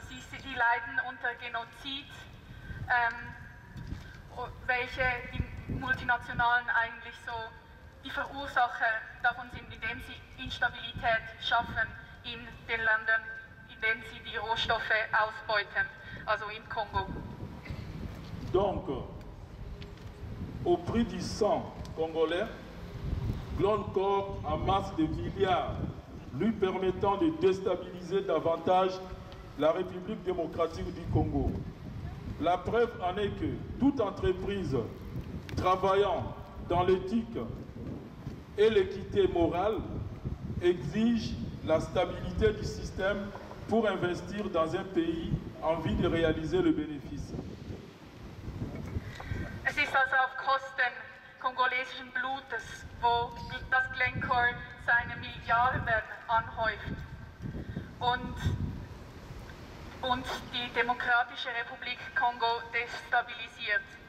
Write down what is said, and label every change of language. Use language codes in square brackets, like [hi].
[de] Sie leiden unter Genozid, welche die Multinationalen eigentlich so die Verursacher davon sind, indem sie Instabilität schaffen in den Ländern, in denen sie die Rohstoffe ausbeuten, also im Kongo. [fr] Donc, au prix du sang congolais, Glencore amasse des milliards, lui permettant de déstabiliser davantage la République démocratique du Congo. La preuve en est que toute entreprise travaillant dans l'éthique et l'équité morale exige la stabilité du système pour investir dans un pays en vue de réaliser le bénéfice. [de] Es ist also auf Kosten kongolesischen Blutes, wo das Glencore seine Milliarden anhäuft und die Demokratische Republik Kongo destabilisiert.